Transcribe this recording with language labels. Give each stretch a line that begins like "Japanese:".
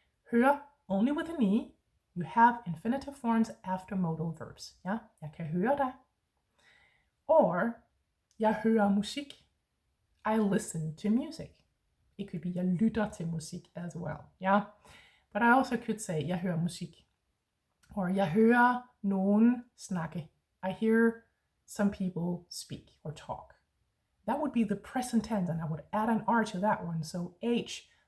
English: Høre only with an E. You have infinitive forms after modal verbs. Yeah?
Danish: Jeg kan høre dig. Or jeg hører musik.
English: I listen to music. It could be
Danish: jeg lytter til musik
English: as well. Yeah? But I also could say
Danish: jeg hører musik. Or jeg hører nogen snakke.
English: I hear some people speak or talk. That would be the present tense, and I would add an R to that one. So H/O-R-E-R.